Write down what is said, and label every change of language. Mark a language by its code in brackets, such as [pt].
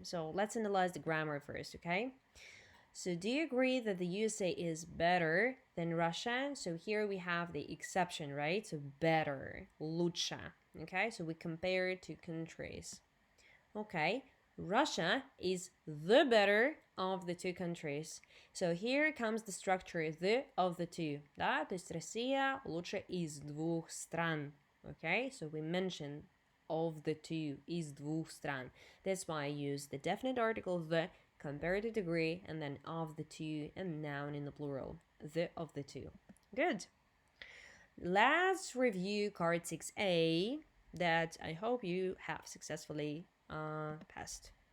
[en] So let's analyze the grammar first, okay? So do you agree that the USA is better than Russia? So here we have the exception, right? So better, лучше, okay? So we compare two countries. Okay, Russia is the better of the two countries. So here comes the structure, the of the two, да? [ru] То есть Россия лучше из двух стран. [en] Okay, so we mention of the two, из двух стран. That's why I use the definite article the, comparative degree, and then of the two, and noun in the plural, the of the two. Good. Let's review card 6A that I hope you have successfully passed.